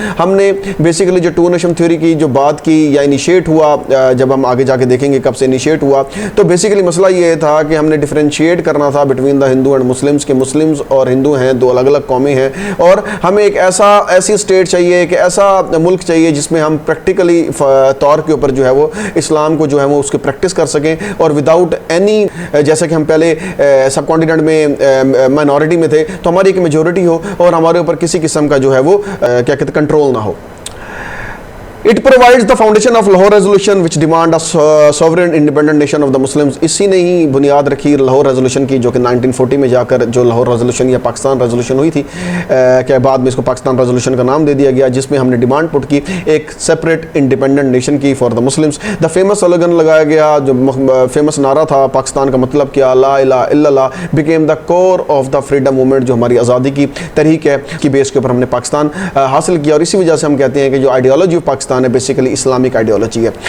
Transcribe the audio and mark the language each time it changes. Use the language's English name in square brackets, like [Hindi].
[Urdu] ہم نے بیسیکلی جو ٹو نیشن تھیوری کی جو بات کی یا انیشیٹ ہوا, جب ہم آگے جا کے دیکھیں گے کب سے انیشیٹ ہوا, تو بیسیکلی مسئلہ یہ تھا کہ ہم نے ڈفرینشیٹ کرنا تھا [English] between the Hindu and Muslims, [Urdu] کہ مسلمز اور ہندو ہیں دو الگ الگ قومیں ہیں, اور ہمیں ایک ایسی اسٹیٹ چاہیے, ایک ایسا ملک چاہیے جس میں ہم پریکٹیکلی طور کے اوپر جو ہے وہ اسلام کو جو ہے وہ اس کی پریکٹس کر سکیں, اور وداؤٹ اینی, جیسے کہ ہم پہلے سب کانٹیننٹ میں مائنورٹی میں تھے, تو ہماری ایک میجورٹی ہو اور ہمارے اوپر کسی قسم کا جو ہے وہ کیا کہتے ہیں کنٹرول نہ ہو. [English] It provides the foundation of Lahore Resolution which demand a sovereign independent nation of the Muslims. [Urdu] اسی نے ہی بنیاد رکھی لاہور ریزولوشن کی, جو کہ 1940 میں جا کر جو لاہور ریزولوشن یا پاکستان ریزولوشن ہوئی تھی, کہ بعد میں اس کو پاکستان ریزولوشن کا نام دے دیا گیا, جس میں ہم نے ڈیمانڈ پٹ کی ایک سیپریٹ انڈیپینڈنٹ نیشن کی [English] For the Muslims. The famous slogan لگایا گیا, [Urdu] جو فیمس نعرہ تھا پاکستان کا مطلب کیا, لا الہ الا اللہ, [English] became the core of the freedom movement, [Urdu] جو ہماری آزادی کی تحریک ہے کی بیس کے اوپر ہم نے پاکستان حاصل کیا, اور اسی وجہ سے ہم کہتے ہیں کہ جو آئیڈیالوجی آف پاکستان ہے بیسیکلی اسلامک آئیڈیالوجی ہے.